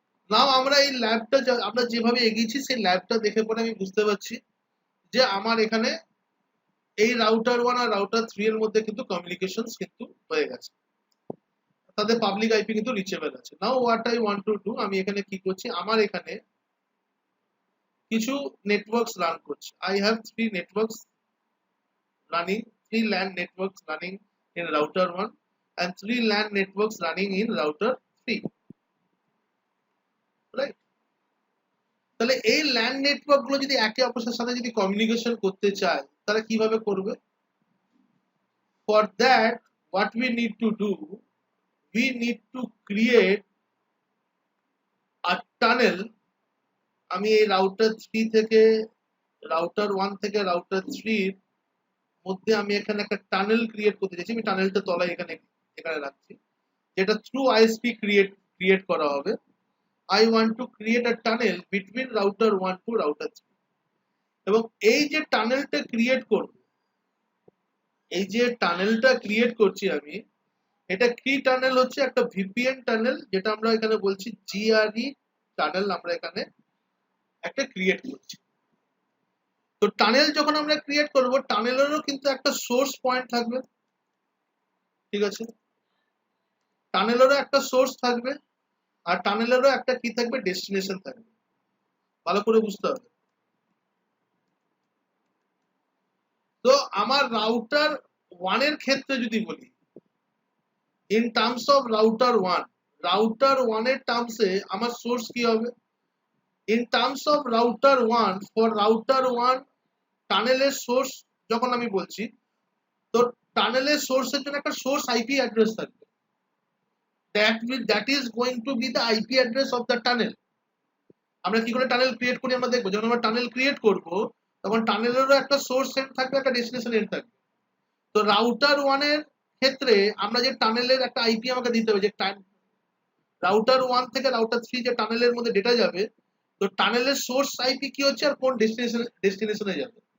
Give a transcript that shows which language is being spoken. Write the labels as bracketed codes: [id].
[bn] নাও আমরা এই ল্যাবটা আমরা যেভাবে এগিয়েছি সেই ল্যাবটা দেখে পরে আমি বুঝতে পারছি যে আমার এখানে এই রাউটার 1 আর রাউটার 3 এর মধ্যে কিন্তু কমিউনিকেশনস কিন্তু হয়ে গেছে, তাদের পাবলিক আইপি কিন্তু রিচেবল আছে। [en] now what I want to do, [bn] আমি এখানে কি করছি, আমার এখানে কিছু নেটওয়ার্কস রান করছি। [en] I have 3 networks running, 3 LAN networks running in router 1 and 3 LAN networks running in router 3, right? [bn] তাহলে এই LAN নেটওয়ার্ক গুলো যদি একে অপরের সাথে যদি কমিউনিকেশন করতে চায় তাহলে কিভাবে করবে? [en] For that what we need to do, we need to create a tunnel। [bn] আমি এই রাউটার 3 থেকে রাউটার 1 থেকে রাউটার 3 এর মধ্যে আমি এখানে একটা টানেল ক্রিয়েট করতে চাইছি। আমি টানেলটা তলায় এখানে রাখছি, যেটা থ্রু আইএসপি ক্রিয়েট করা হবে। [en] I want to create a tunnel between router 1 to router 3। [bn] এবং এই যে টানেলটা ক্রিয়েট করব, এই যে টানেলটা ক্রিয়েট করছি আমি, এটা কি টানেল হচ্ছে? একটা ভিপিএন টানেল, যেটা আমরা এখানে বলছি জিআরই টানেল আমরা এখানে একটা ক্রিয়েট করছি। তো টানেল যখন আমরা ক্রিয়েট করব, টানেলেরও কিন্তু একটা সোর্স পয়েন্ট থাকবে, ঠিক আছে? টানেলেরও একটা সোর্স থাকবে আর টানেলেরও একটা কি থাকবে? ডেস্টিনেশন থাকবে। ভালো করে বুঝতে হবে। তো আমার রাউটার 1 এর ক্ষেত্রে যদি বলি, [en] in terms of router 1 [bn] এর টার্মসে আমার সোর্স কি হবে? [en] in terms of router 1, [bn] for router 1 টানেলের source যখন আমি বলছি, তো টানেলের সোর্সের জন্য একটা সোর্স আইপি অ্যাড্রেস থাকবে। [en] that is going to be the IP address of the tunnel। [bn] আমরা কি করে টানেল ক্রিয়েট করি আমরা দেখবো। যখন আমরা টানেল ক্রিয়েট করব তখন টানেলেরও একটা সোর্স এন্ড থাকবে, একটা ডেস্টিনেশন এন্ড থাকবে। তো রাউটার 1 এর ক্ষেত্রে আমরা যে টানেলের একটা আইপি আমাকে দিতে হবে, যে রাউটার 1 থেকে রাউটার 3 যে টানেলের মধ্যে ডেটা যাবে, তো টানেলের সোর্স আইপি কি হচ্ছে আর কোন ডেস্টিনেশনে যাবে।